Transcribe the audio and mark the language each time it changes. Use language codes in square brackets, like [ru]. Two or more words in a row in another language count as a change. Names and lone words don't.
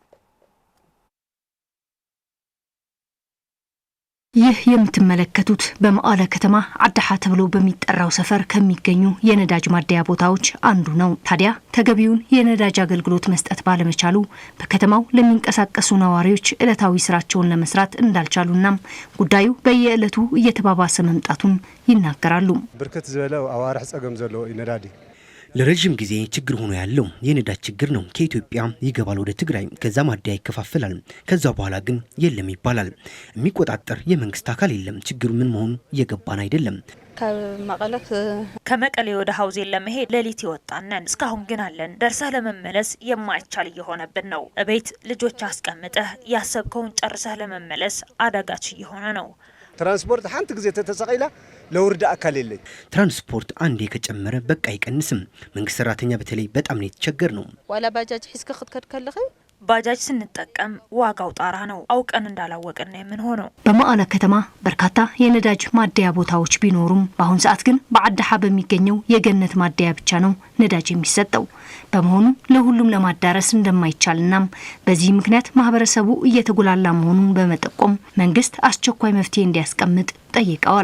[am] ይህ የምትመለከቱት በመቀለ ከተማ አዳሓ ተብሎ በሚጠራው ሰፈር ከሚገኙ የነዳጅ ማደያ ቦታዎች አንዱ ነው። ታዲያ ተገቢውን የነዳጅ አገልግሎት መስጠት ባለመቻሉ በከተማው ለሚንቀሳቀሱ ነዋሪዎች ዕለታዊ ስራቸውን ለመስራት እንዳልቻሉና ጉዳዩ በየዕለቱ እየተባባሰ መምጣቱን ይናገራሉ። [ti] ብርክት ዝበለው አዋርሕ ጸገም ዘሎ ነዳዲ [am] ለረጅም ጊዜ ችግር ሆኖ ያለው የነዳጅ ችግር ነው። ከኢትዮጵያ ይገባል ወደ ትግራይ፣ ከዛ ማደያ ይከፋፈላል። ከዛ በኋላ ግን የለም ይባላል። የሚቆጣጠር የመንግስት አካል የለም። ችግሩ ምን መሆኑ እየገባን አይደለም። ከመቀሌ ወደ ሀውዜን ለመሄድ ሌሊት ይወጣነን፣ እስካሁን ግን አለን። ደርሰህ ለመመለስ የማይቻል እየሆነብን ነው። እቤት ልጆች አስቀምጠህ ያሰብከውን ጨርሰህ ለመመለስ አዳጋች እየሆነ ነው። [ti] ትራንስፖርት ሓንቲ ጊዜ ተተሰቂላ ለውርዳ አካል የለኝ። [am] ትራንስፖርት አንዴ ከጨመረ በቃ አይቀንስም። መንግስት ሰራተኛ በተለይ በጣም ነው የተቸገር ነው። [ti] ዋላ ባጃጅ ሒስከ ክትከድ ከለኸ [am] ባጃጅ ስንጠቀም ዋጋው ጣራ ነው። አውቀን እንዳላወቅን ነው የምንሆነው። በመቀለ ከተማ በርካታ የነዳጅ ማደያ ቦታዎች ቢኖሩም በአሁን ሰዓት ግን በአዳሓ በሚገኘው የገነት ማደያ ብቻ ነው ነዳጅ የሚሰጠው። በመሆኑ ለሁሉም ለማዳረስ እንደማይቻልና በዚህ ምክንያት ማህበረሰቡ እየተጎላላ መሆኑን በመጠቆም መንግስት አስቸኳይ መፍትሄ እንዲያስቀምጥ ጠይቀዋል።